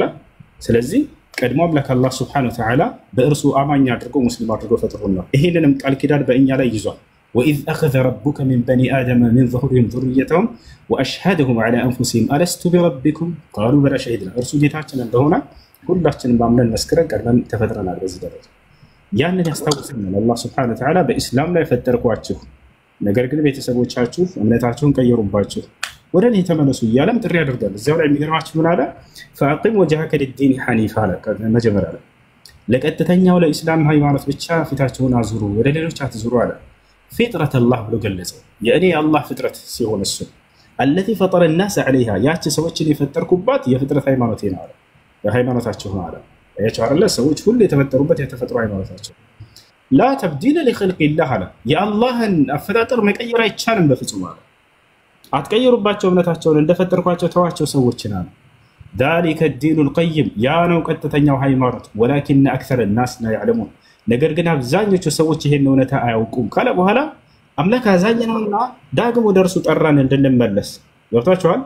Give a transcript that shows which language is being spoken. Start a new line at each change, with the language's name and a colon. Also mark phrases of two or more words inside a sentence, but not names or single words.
Amharic: ስለዚህ ቀድሞ አምላክ አላህ
Arabic: سبحانه وتعالى
Amharic: በእርሱ አማኝ አድርጎ ሙስሊም አድርጎ ፈጥሮናል። ይሄንንም ቃል ኪዳን በእኛ ላይ ይዟል።
Arabic: وإذ أخذ ربك من بني آدم من ظهورهم ذريتهم وأشهدهم على أنفسهم ألست بربكم قالوا بلى شهدنا
Amharic: እርሱ ጌታችን እንደሆነ ሁላችንም ባምነን መስክረን ቀድመን ተፈጥረናል። በዚህ ደረጃ ያንን ያስታውሰናል አላህ
Arabic: سبحانه وتعالى
Amharic: በእስላም ላይ ፈጠርኳችሁ ነገር ግን ቤተሰቦቻችሁ እምነታችሁን ቀየሩባችሁ ወደ እኔ ተመለሱ እያለም ጥሪ ያደርጋል። እዚያው ላይ የሚገርማችሁ ምን አለ
Arabic: فأقم وجهك للدين حنيفا
Amharic: መጀመሪያ ላይ ለቀጥተኛው ለኢስላም ሃይማኖት ብቻ ፊታችሁን አዙሩ ወደ ሌሎች አትዙሩ አለ።
Arabic: فطرة الله
Amharic: ብሎ ገለጸው። የእኔ የአላህ ፍጥረት ሲሆን እሱ
Arabic: التي فطر الناس عليها
Amharic: ያቺ ሰዎችን የፈጠርኩባት የፍጥረት ሃይማኖቴ ነው አለ። የሃይማኖታቸው ነው አለ። ያቸው አይደለ ሰዎች ሁሉ የተፈጠሩበት የተፈጥሮ ሃይማኖታቸው።
Arabic: لا تبديل لخلق الله
Amharic: አለ። የአላህን አፈጣጠር መቀየር አይቻልም በፍጹም አለ። አትቀይሩባቸው እምነታቸውን እንደፈጠርኳቸው ተዋቸው ሰዎችን አለ።
Arabic: ذلك الدين القيم
Amharic: ያ ነው ቀጥተኛው ሃይማኖት።
Arabic: ولكن أكثر الناس لا يعلمون
Amharic: ነገር ግን አብዛኞቹ ሰዎች ይሄን እውነታ አያውቁም ካለ በኋላ አምላክ አዛኝ ነውና ዳግም ወደ እርሱ ጠራን እንድንመለስ። ገብቷችኋል?